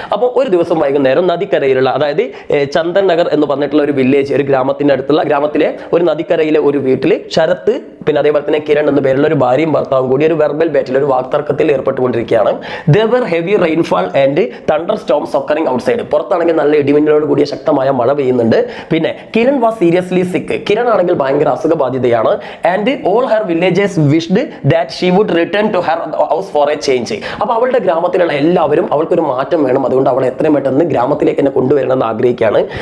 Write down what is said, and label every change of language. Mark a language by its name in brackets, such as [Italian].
[Malayalam] അപ്പോൾ ഒരു ദിവസം വൈകുന്നേരം നദിക്കരയിലുള്ള, അതായത് ചന്ദൻ നഗർ എന്ന് പറഞ്ഞിട്ടുള്ള ഒരു വില്ലേജ്, ഒരു ഗ്രാമത്തിന്റെ അടുത്തുള്ള ഗ്രാമത്തിലെ ഒരു നദിക്കരയിലെ ഒരു വീട്ടിൽ ശരത്ത് പിന്നെ അതേപോലെ തന്നെ കിരൺ എന്ന പേരുള്ള ഒരു ഭാര്യയും ഭർത്താവും കൂടി ഒരു വെർബൽ ബാറ്റിൽ, ഒരു വാക്തർക്കത്തിൽ ഏർപ്പെട്ടുകൊണ്ടിരിക്കുകയാണ്. [English] There were heavy rainfall and thunderstorms occurring outside. [Malayalam] പുറത്താണെങ്കിൽ നല്ല ഇടിമിന്നലോട് കൂടിയ ശക്തമായ മഴ പെയ്യുന്നുണ്ട്. പിന്നെ കിരൺ [English] Was seriously sick. [Malayalam] കിരൺ ആണെങ്കിൽ ഭയങ്കര അസുഖബാധിതയാണ്. [English] And all her villagers wished that she would return to her house for a change. [Malayalam] അപ്പോൾ അവളുടെ ഗ്രാമത്തിലുള്ള എല്ലാവരും അവൾക്കൊരു മാറ്റം വേണം, അതുകൊണ്ട് അവൾ എത്രയും പെട്ടെന്ന് ഗ്രാമത്തിലേക്ക് തന്നെ കൊണ്ടുവരണമെന്ന് ആഗ്രഹിക്കുകയാണ്.